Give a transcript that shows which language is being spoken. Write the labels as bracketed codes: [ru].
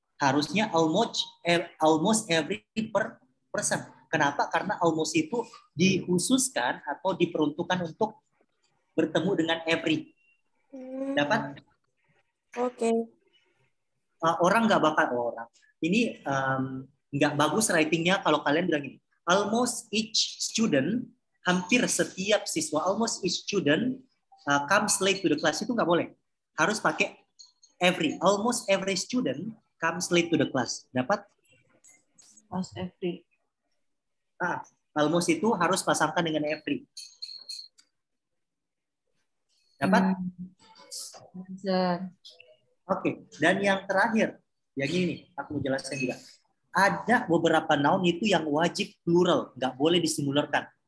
[id] Harusnya [en] almost every person. [id] Kenapa? Karena almost itu dikhususkan atau diperuntukkan untuk bertemu dengan every. Dapat? Oke. Orang nggak bakal ini nggak bagus writingnya kalau kalian bilang ini. [en] Almost each student, [id] hampir setiap siswa, [en] almost each student comes late to the class, [id] itu nggak boleh. Harus pakai every. [en] Almost every student comes late to the class. [id] Dapat? [en] Almost every. [id] Almost itu harus pasangkan dengan every. Dapat? Oke. Dan yang terakhir, yang ini aku mau jelaskan juga. Ada beberapa noun itu yang wajib plural, nggak boleh disingularkan.